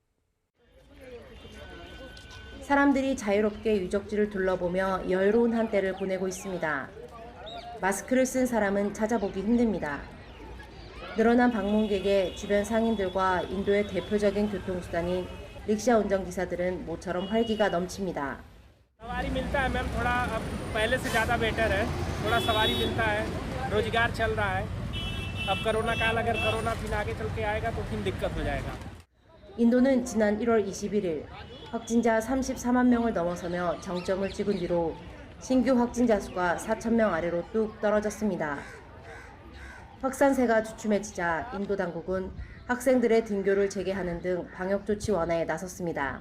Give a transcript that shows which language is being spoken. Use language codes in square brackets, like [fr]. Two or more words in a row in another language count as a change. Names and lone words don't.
[ko] 사람들이 자유롭게 유적지를 둘러보며 여유로운 한때를 보내고 있습니다. 마스크를 쓴 사람은 찾아보기 힘듭니다. 늘어난 방문객에 주변 상인들과 인도의 대표적인 교통수단인 릭샤 운전기사들은 모처럼 활기가 넘칩니다. [hi] सवारी मिलता है मैम थोड़ा अब पहले से ज़्यादा बेटर है थोड़ा सवारी मिलता है रोजगार चल रहा है अब कोरोना काल अगर कोरोना फिर आगे चल के आएगा तो फिर दिक्कत हो जाएगा. [ko] 인도는 지난 1월 21일 확진자 34만 명을 넘어서며 정점을 찍은 뒤로 신규 확진자 수가 4천 명 아래로 뚝 떨어졌습니다. 확산세가 주춤해지자 인도 당국은 학생들의 등교를 재개하는 등 방역 조치 완화에 나섰습니다.